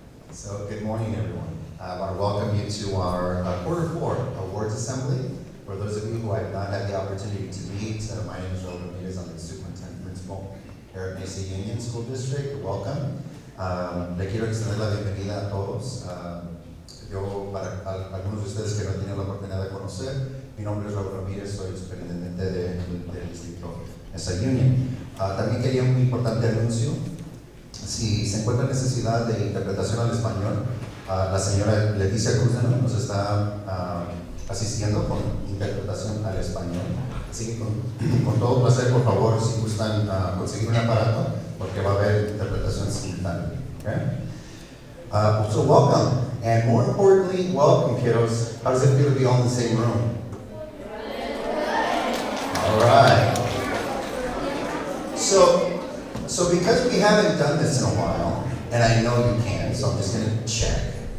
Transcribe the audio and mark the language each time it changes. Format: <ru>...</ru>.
<en>So, good morning, everyone. I want to welcome you to our Quarter 4 Awards Assembly. For those of you who I have not had the opportunity to meet, my name is Raul Ramirez. I'm the Superintendent Principal here at Mesa Union School District. Welcome.</en> <es>Le quiero extender la bienvenida a todos. Yo, para algunos de ustedes que no tienen la oportunidad de conocer, mi nombre es Raúl Ramírez, soy el superintendente del distrito Mesa Union. También quería un importante anuncio. Si se encuentra necesidad de interpretación al español, la señora Leticia Cruz nos está asistiendo con interpretación al español. Así que con todo placer, por favor, si gustan conseguir un aparato, porque va a haber interpretación simultánea.</es> <en>Okay? So welcome. And more importantly, welcome, kiddos. How does it feel to be all in the same room? All right. So because we haven't done this in a while, and I know you can, so I'm just going to check.</en>